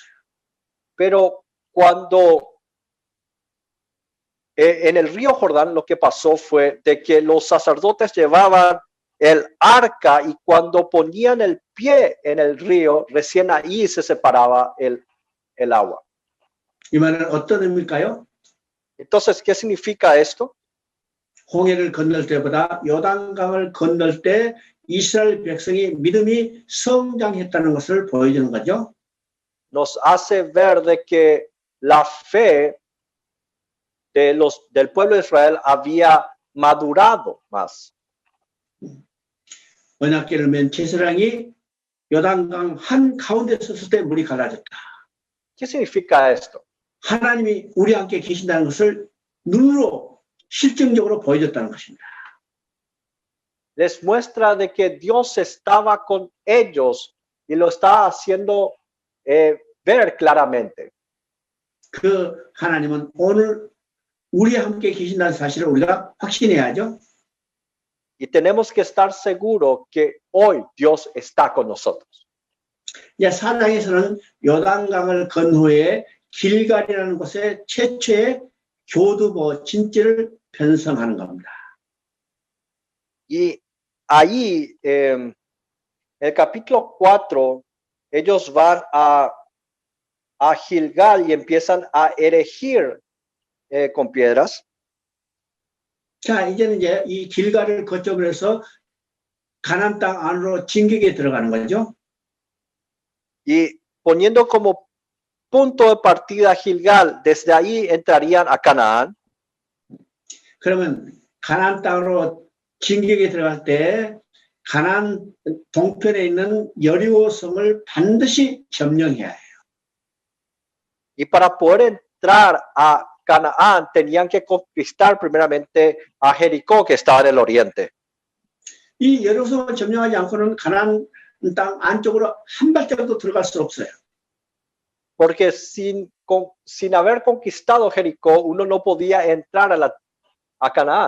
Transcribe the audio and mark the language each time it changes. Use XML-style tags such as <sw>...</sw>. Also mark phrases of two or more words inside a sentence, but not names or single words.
<es>Pero cuando en el río Jordán lo que pasó fue de que los sacerdotes llevaban el arca y cuando ponían el pie en el río, recién ahí se separaba el agua.</es> <ko>이 말은 어떤 의미일까요?</ko> <es>Entonces, ¿qué significa esto?</es> <ko>홍해를 건널 때보다 요단강을 건널 때 이스라엘 백성이 믿음이 성장했다는 것을 보여주는 거죠.</ko> <es>Nos hace ver de que la fe del pueblo de Israel había madurado más.</es> <ko>언약궤를 맨 제사장이 요단강 한 가운데 섰을 때 물이 갈라졌다.</ko> <es>¿Qué significa esto?</es> <ko>하나님이 우리 함께 계신다는 것을 눈으로 실증적으로 보여줬다는 것입니다.</ko> <es>Les muestra de que Dios estaba con ellos y lo está haciendo ver claramente.</es> <ko>그 하나님은 오늘 우리 함께 계신다는 사실을 우리가 확신해야죠.</ko> <es>Y tenemos que estar seguros que hoy Dios está con nosotros.</es> <ko>이제 4장에서는 요단강을 건 후에 길갈이라는 곳에 최초의 교두보 진지를 편성하는 겁니다.</ko> <es>Y ahí, en el capítulo 4, ellos van a Gilgal y empiezan a erigir con piedras.</es> <ko>자, 이제는 이제 이 길갈을 거점으로 해서 가나안 땅 안으로 진격에 들어가는 거죠.</ko> <es>Y poniendo como punto de partida Gilgal, desde ahí entrarían a Canaán.</es> <ko>그러면 가나안 땅으로 진격에 들어갈 때 가나안 동편에 있는 여리고 성을 반드시 점령해야 해요.</ko> <es>Y para poder entrar a Canaán tenían que conquistar primeramente a Jericó, que estaba en el oriente.</es> <ko>이 여리고성을 점령하지 않고는 가나안 땅 안쪽으로 한 발자국도 들어갈 수 없어요.</ko> <es>Porque sin haber conquistado Jericó, uno no podía entrar a Canaán.</es>